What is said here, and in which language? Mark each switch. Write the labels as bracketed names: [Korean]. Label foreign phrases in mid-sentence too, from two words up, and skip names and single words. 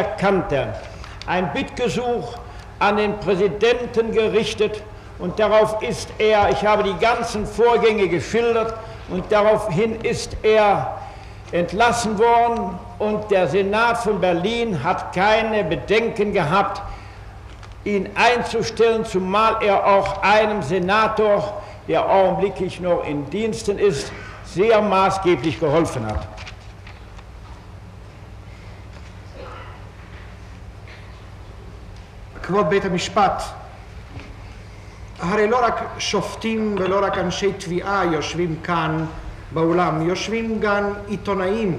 [German] kannte, ein Bittgesuch an den Präsidenten gerichtet und darauf ist er, ich habe die ganzen Vorgänge geschildert und daraufhin ist er entlassen worden und der Senat von Berlin hat keine Bedenken gehabt, ihn einzustellen, zumal er auch einem Senator, der augenblicklich noch in Diensten ist, sehr maßgeblich geholfen hat. [Hebrew] כבוד בית המשפט, הרי לא רק שופטים ולא רק אנשי תביעה יושבים כאן באולם, יושבים גם עיתונאים.